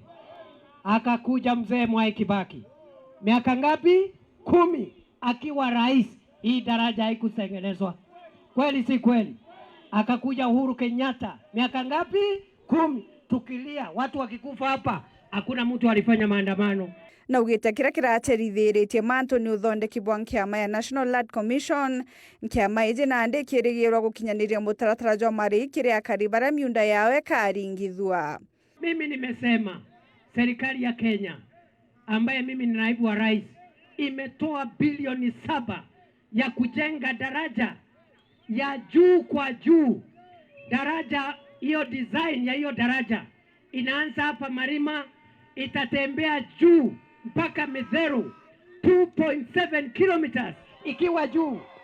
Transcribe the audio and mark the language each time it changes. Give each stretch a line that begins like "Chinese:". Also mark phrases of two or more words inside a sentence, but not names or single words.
Swahili: Akakuja mzee Mwai Kibaki. Miaka ngapi? 10 akiwa rais hii daraja haikutengenezwa. Kweli si kweli? Akakuja Uhuru Kenyatta. Miaka ngapi? 10. Tukilia watu wakikufa hapa hakuna mtu alifanya maandamano.
Meru: Na ugite kira kiracherithiritie mantu ni uthondeki bwa nkiama ya National Land Commission nkiama ije na ndikirigirwa gukinyaniria mutaratara jwa mari kiria karibara miunda yawe karingithwa.
Swahili: Mimi nimesema serikali ya Kenya ambaye mimi ni naibu wa rais imetoa bilioni 7 ya kujenga daraja ya juu kwa juu. Daraja hiyo, design ya hiyo daraja inaanza hapa Marima, itatembea juu mpaka Metheru 2.7 kilometers ikiwa juu.